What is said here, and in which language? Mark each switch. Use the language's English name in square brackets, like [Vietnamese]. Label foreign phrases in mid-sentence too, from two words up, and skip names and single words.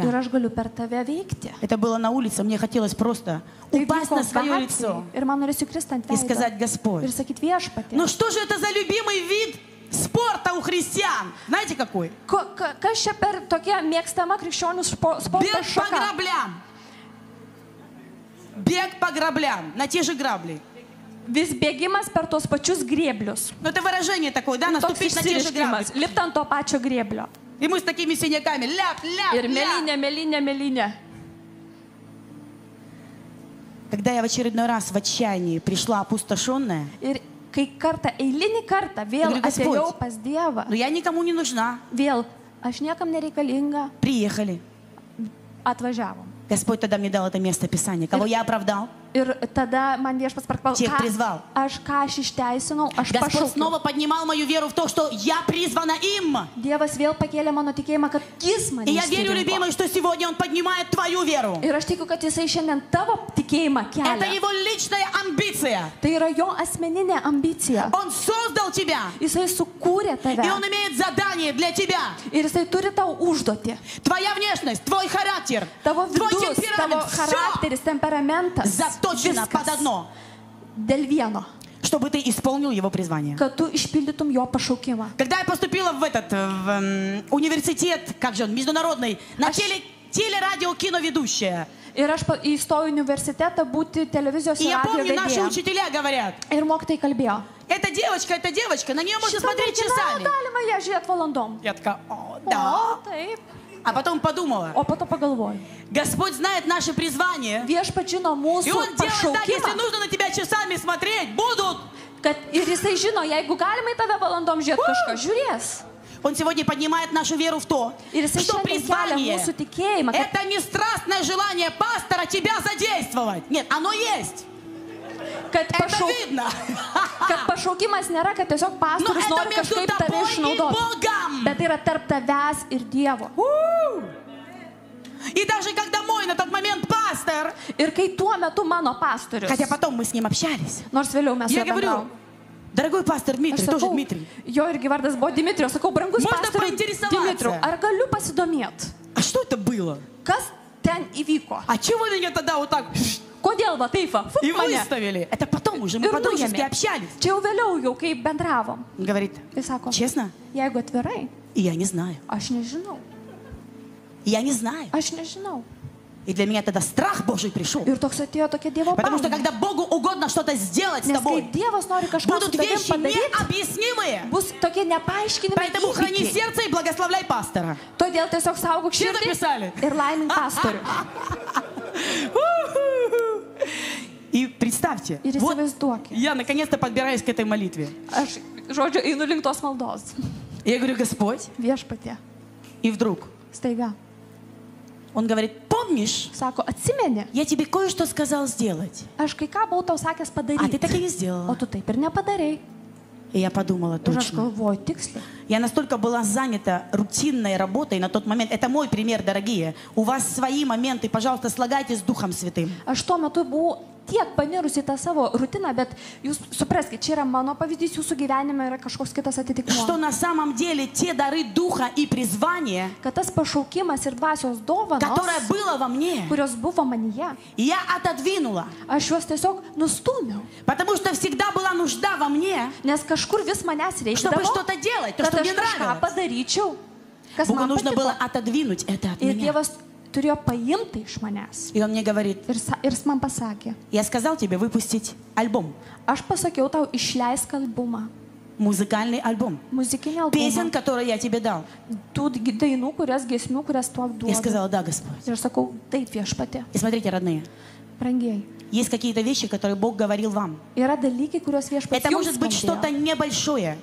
[Russian] Это было на улице, мне хотелось просто упасть на свое лицо и сказать: Господь, ну что же это за любимый вид спорта у христиан? Знаете какой? Бег по граблям. Бег по граблям, на те же грабли. [Lithuanian] Vis bėgimas per tos pačius grėblius. [Russian] Ну это выражение такое, да, наступить на те же грабли. [Lithuanian] Lipt ant to pačio grėblio. [Russian] И мы с такими синяками, ляп, ляп, [Lithuanian] Ir mėlynė. [Russian] Когда я в очередной раз в отчаянии пришла опустошенная, [Lithuanian] Ir kai eilinį kartą vėl atėjau pas Dievą. [Russian] Но я никому не нужна. [Lithuanian] Vėl, aš niekam nereikalinga. [Russian] Приехали. [Lithuanian] Atvažiavom. [Russian] Господь тогда мне дал это место Писания. Кого я оправдал? [Lithuanian] Ir tada man Viešpats prakalbėjo, [Russian] Тех призвал. [Lithuanian] Aš ką aš išteisinau, aš [Russian] Господь снова поднимал мою веру в то, что я призвана им. [Lithuanian] Dievas vėl pakėlė mano tikėjimą, kad jis mane [Russian] И я верю, любимый, что сегодня Он поднимает твою веру. [Lithuanian] Ir aš tikiu, kad jisai šiandien tavo tikėjimą kelia. [Russian] Это Его личная амбиция. [Lithuanian] Tai yra jo asmeninė ambicija. [Russian] Он создал тебя. [Lithuanian] Jisai sukūrė tave. [Russian] И Он имеет задание для тебя. [Lithuanian] Ir jisai turi tau užduotį. [Russian] Твоя внешность, твой характер, [Lithuanian] tavo [Russian] твой [Lithuanian] vidus, tavo [Russian] темперамент, [Lithuanian] charakteris, temperamentas. [Russian] Заточено под одно. [Lithuanian] Dėl vieno. [Russian] Чтобы ты исполнил его призвание. [Lithuanian] Kad tu išpildytum jo pašaukimą. [Russian] Когда я поступила в университет, как же он, международный, на телерадио киноведущая. [Lithuanian] Ir aš įstojau į universitetą būti televizijos ir radijo vedėja. [Russian] И я помню, наши учителя говорят: [Lithuanian] Ir mokytojai kalbėjo. [Russian] Эта девочка, на нее можно смотреть часами. [Lithuanian] Galima ją žiūrėti valandom. [Russian] Я такая: о, да. [Lithuanian] Taip. [Russian] А потом подумала: [Lithuanian] o po to pagalvoju. [Russian] Господь знает наше призвание. [Lithuanian] Viešpats žino mūsų [Russian] И Он делает так, если [Lithuanian] pašaukimą. [Russian] нужно на тебя часами смотреть, будут. [Lithuanian] Kad ir jisai žino, jeigu galima į tave valandom žiūrėti, kažką žiūrės. [Russian] Он сегодня поднимает нашу веру в то, что призвание — это не страстное желание пастора тебя задействовать. Нет, оно есть. Это видно. [Lithuanian] Kad pašaukimas nėra, kad tiesiog pastorius nori kažkaip tave išnaudoti. Bet yra tarp tavęs ir Dievo. [Russian] И даже когда мой на тот момент пастор, [Lithuanian] ir kai tuo metu mano pastorius, [Russian] хотя потом мы с ним общались, [Lithuanian] nors vėliau mes [Russian] я говорю: дорогой пастор Дмитрий, тоже Дмитрий, [Lithuanian] jo irgi vardas buvo Dimitrijus, sakau, brangus pastorius Dimitrijus, ar galiu pasidomėti? [Russian] А что это было? [Lithuanian] Kas ten įvyko? [Russian] А чего вы меня тогда вот так [Lithuanian] Kodėl va taip va? [Russian] И выставили? Это потом уже мы по-дружески общались. [Lithuanian] Čia jau vėliau, jau kai bendravom. [Russian] Говорит: честно? [Lithuanian] Jeigu atvirai, [Russian] я не знаю. [Lithuanian] Aš nežinau. [Russian] Я не знаю. [Lithuanian] Aš nežinau. [Russian] И для меня тогда страх Божий пришел. [Lithuanian] Ir toks atėjo tokia Dievo baimė. [Russian] Потому что когда Богу угодно что-то сделать с тобой, будут вещи необъяснимые. [Lithuanian] Bus tokie nepaaiškinami. [Russian] Поэтому храни сердце и благословляй пастора. [Lithuanian] Todėl tiesiog saugok širdį ir laimink pastorių. [Russian] И представьте, вот я наконец-то подбираюсь к этой молитве. [Lithuanian] Aš, žodžiu, einu link tos maldos. [Russian] Я говорю: Господь. [Lithuanian] Viešpatie. [Russian] И вдруг [Lithuanian] Staiga. [Russian] Он говорит: помнишь? [Lithuanian] Sako, atsimeni. [Russian] Я тебе кое-что сказал сделать. [Lithuanian] Aš kai ką buvau tau sakęs padaryti. [Russian] А ты так и не сделала. [Lithuanian] O tu taip ir nepadarei. [Russian] И я подумала: точно. Я настолько была занята рутинной работой на тот момент. Это мой пример, дорогие. У вас свои моменты, пожалуйста, слагайте с Духом Святым. [Lithuanian] Aš tuo metu buvau tiek panirusi tą savo rutiną, bet jūs supraskite, čia yra mano pavyzdys, jūsų gyvenime yra kažkoks kitas atitikmuo. [Russian] Что на самом деле те дары Духа и призвания, [Lithuanian] kad tas pašaukimas ir dvasios dovanos, [Russian] которое было во мне, [Lithuanian] kurios buvo manyje, [Russian] я отодвинула. [Lithuanian] Aš juos tiesiog nustūmiau. [Russian] Потому что всегда была нужда во мне, [Lithuanian] nes kažkur vis manęs reikdavo, [Russian] чтобы что-то делать, то, что мне нравилось. [Lithuanian] Padaryčiau, kas [Russian] Богу [Lithuanian] man [Russian] нужно [Lithuanian] patiko. [Russian] было отодвинуть это от меня. [Lithuanian] Turėjo paimti iš manęs. [Russian] И он мне говорит: [Lithuanian] ir jis man pasakė, [Russian] я сказал тебе выпустить альбом. Aš pasakiau tau išleisk albumą. Музыкальный альбом. Песен, которые я тебе дал. Я сказала, да, Господь. И смотрите, родные. Есть какие-то вещи, которые Бог говорил вам. Это может быть что-то небольшое.